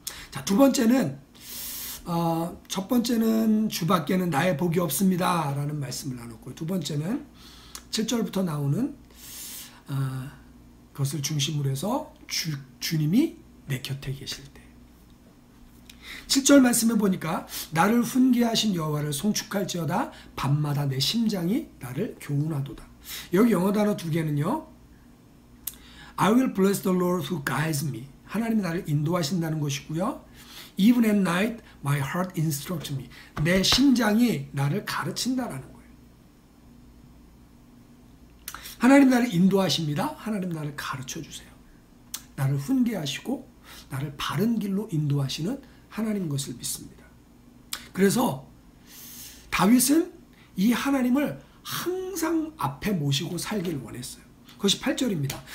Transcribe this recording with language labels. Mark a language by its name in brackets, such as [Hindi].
[Korean] 자, 두 번째는 첫 번째는 주밖에는 나의 복이 없습니다 라는 말씀을 나눴고 두 번째는 7절부터 나오는 그것을 중심으로 해서 주님이 내 곁에 계실 때 7절 말씀에 보니까 나를 훈계하신 여호와를 송축할지어다 밤마다 내 심장이 나를 교훈하도다. 여기 영어 단어 두 개는요. [English] I will bless the Lord who guides me. [Korean] 하나님이 나를 인도하신다는 것이고요. [English] Even at night my heart instructs me. [Korean] 내 심장이 나를 가르친다라는 거예요. 하나님 나를 인도하십니다. 하나님 나를 가르쳐 주세요. 나를 훈계하시고 나를 바른 길로 인도하시는 하나님 것을 믿습니다. 그래서 다윗은 이 하나님을 항상 앞에 모시고 살길 원했어요. 그것이 8절입니다.